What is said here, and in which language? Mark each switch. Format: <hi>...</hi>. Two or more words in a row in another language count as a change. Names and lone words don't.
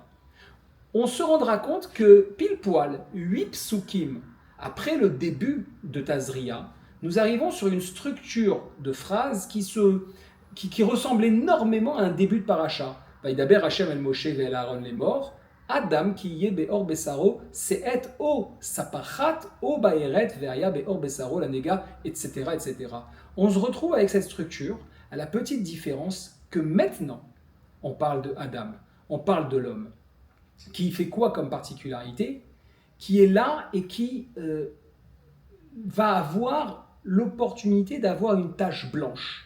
<fr>On se rendra compte que pile poil, 8 psukim après le début de Tazria, nous arrivons sur une structure de phrases qui ressemble énormément à un début de paracha.</fr> <he>וידבר השם אל משה ואל אהרן לאמר, אדם כי יהיה בעור בשרו שאת או ספחת או בהרת והיה בעור בשרו לנגע, etc., etc.</he> <fr>On se retrouve avec cette structure, à la petite différence que maintenant, on parle de Adam, on parle de l'homme, qui fait quoi comme particularité? Qui est là et qui va avoir l'opportunité d'avoir une tache blanche.</fr>